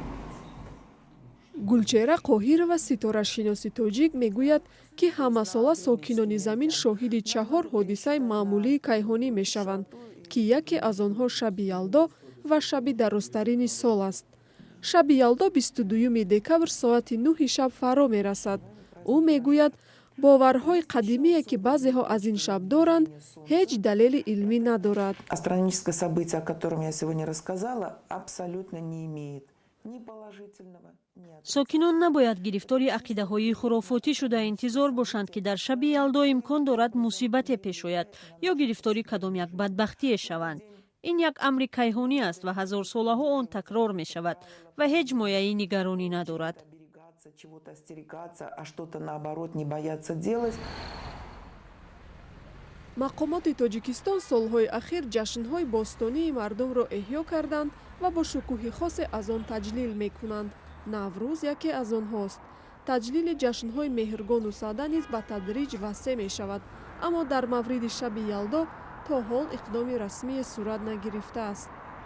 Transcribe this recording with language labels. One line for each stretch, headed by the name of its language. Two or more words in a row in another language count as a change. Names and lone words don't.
Tajik: гулчера қоҳирова, ситорашиноси тоҷик, мегӯяд ки ҳамасола сокинони замин шоҳиди 4 ҳодисаи маъмулии кайҳонӣ мешаванд ки яке аз онҳо шаби ялдо ва шаби дарозтарини сол аст. шаби ялдо 22 декабр соати 9 шаб фаро мерасад. ӯ мегӯяд боварҳои қадимие ки баъзеҳо аз ин шаб доранд ҳеҷ далели илмӣ надорад.
Russian: Астрономическое событие, о котором я сегодня рассказала, абсолютно не имеет ни положительного, ни отрицательного.
Tajik: сокинон набояд гирифтори ақидаҳои хурофотӣ шуда интизор бошанд ки дар шаби ялдо имкон дорад мусибате пеш ояд ё гирифтори кадом як бадбахтие шаванд. ин як амри кайҳонӣ аст ва ҳазорсолаҳо он такрор мешавад ва ҳеҷ мояи нигаронӣ надорад.
Russian: Чего-то остерегаться, а что-то наоборот не бояться делать.
Tajik: мақомоти тоҷикистон солҳои ахир ҷашнҳои бостонии мардумро эҳё карданд ва бо шукӯҳи хосе аз он таҷлил мекунанд. наврӯз яке аз онҳост. таҷлили ҷашнҳои меҳргону садда низ ба тадриҷ васеъ мешавад, аммо дар мавриди шаби ялдо то ҳол иқдоми расмие сурат нагирифтааст.